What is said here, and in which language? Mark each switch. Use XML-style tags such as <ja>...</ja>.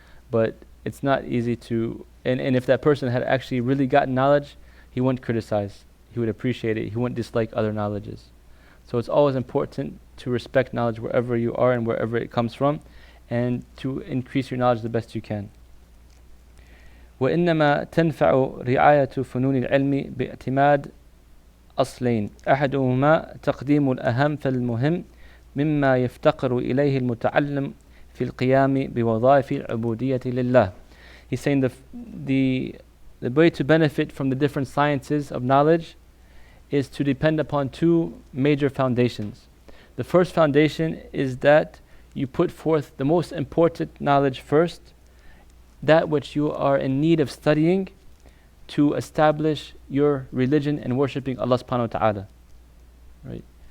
<en>But it's not easy to, and if that person had actually really gotten knowledge, he wouldn't criticize. He would appreciate it. He wouldn't dislike other knowledges. So it's always important to respect knowledge wherever you are and wherever it comes from, and to increase your knowledge the best you can.</en> <ar>وإنما تنفع رعاية فنون العلم باعتماد أصلين أحدهما تقديم الأهم فالمهم مما يفتقر إليه المتعلم في القيام بوظائف العبودية لله.</ar> <en>He's saying the way to benefit from the different sciences of knowledge is to depend upon two major foundations. The first foundation is that you put forth the most important knowledge first, that which you are in need of studying to establish your religion and worshipping Allah subhanahu wa ta'ala. Right?</en>